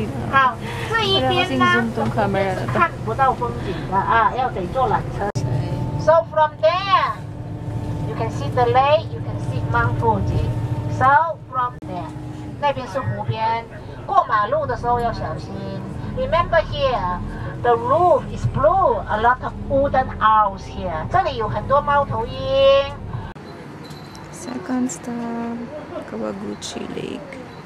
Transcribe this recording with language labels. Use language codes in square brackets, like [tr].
[zh] 好，这一边呢是看不到风景的啊，要得坐缆车。 [en] So from there you can see the lake, you can see Mount Fuji. So from there， [zh] 那边是湖边，过马路的时候要小心。 [en] Remember here, the roof is blue. A lot of wooden owls here. [zh] 这里有很多猫头鹰。 [en] Second stop, Kawaguchi Lake.